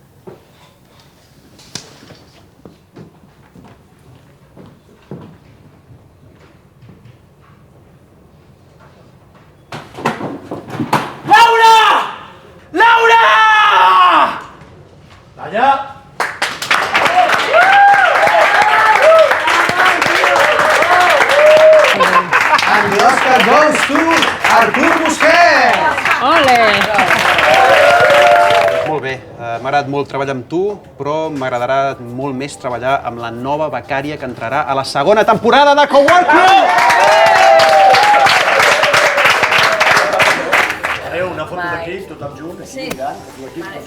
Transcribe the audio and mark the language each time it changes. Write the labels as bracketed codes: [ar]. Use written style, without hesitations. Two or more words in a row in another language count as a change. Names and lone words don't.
[ca] Laura! Laura! Allà! [en] And the Oscar goes to Artur Busquets! [ca] Ole! Molt bé, m'ha agradat molt treballar amb tu, però m'agradarà molt més treballar amb la nova becària que entrarà a la segona temporada de Cowork Club! Adéu, una foto d'aquí, tothom junt, aquí mirant, l'equip.